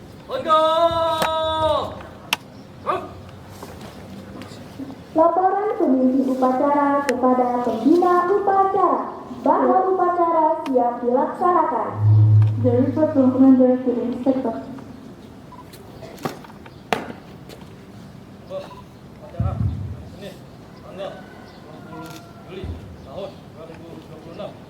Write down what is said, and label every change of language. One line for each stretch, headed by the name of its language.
Indonesian: Tegak. Gerak. Laporan pemimpin upacara kepada pembina upacara bahwa upacara siap dilaksanakan.
English: The report from commander to the inspector.
Indonesian: Upacara ini tanggal 20 Juli tahun 2026.